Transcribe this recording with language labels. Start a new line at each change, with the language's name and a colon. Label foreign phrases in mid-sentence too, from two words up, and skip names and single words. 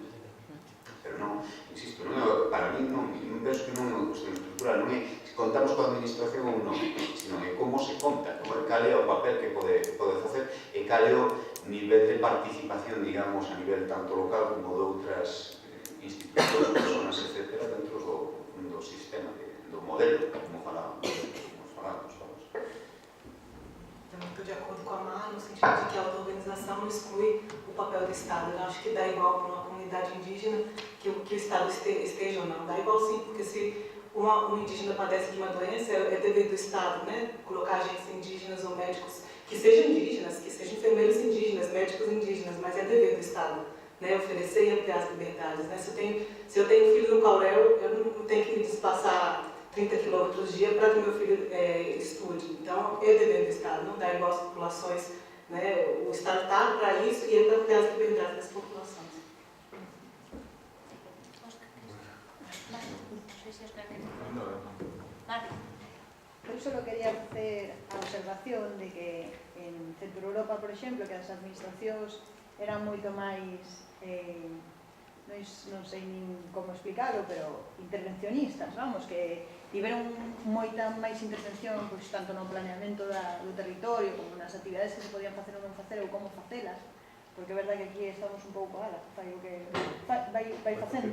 Galician: Pero non, insisto, para mí non penso que non é unha cuestión estructural, non é se contamos coa administración ou non, sino é como se conta, cal é o papel que pode facer e cal é o nivel de participación, digamos, a nivel tanto local como de outras institucións, personas, etc., dentro do sistema, do modelo, como falábamos.
Portuguese: Eu estou de acordo com a Mar, no sentido de que a auto-organização não exclui o papel do Estado. Eu acho que dá igual para uma comunidade indígena que o Estado esteja ou não. Dá igual sim, porque se um indígena padece de uma doença, é dever do Estado, né? Colocar agentes indígenas ou médicos que sejam indígenas, que sejam enfermeiros indígenas, médicos indígenas, mas é dever do Estado, né? Oferecer e ampliar as liberdades, né? Se eu tenho filho no Caurel, eu não tenho que me desplaçar 30 quilômetros dia para que meu filho estude. Então, é dever do Estado, não dá igual às populações, né? O Estado está para isso e é para ampliar as liberdades das populações.
Galician: solo quería facer a observación de que en Centro Europa, por exemplo, que as administracións eran moito máis, non sei nin como explicarlo, pero intervencionistas, vamos, que tiveron moita máis intervención pois, tanto no planeamento do territorio como nas actividades que se podían facer ou non facer ou como facelas, porque é verdade que aquí estamos un pouco, fai o que vai facendo.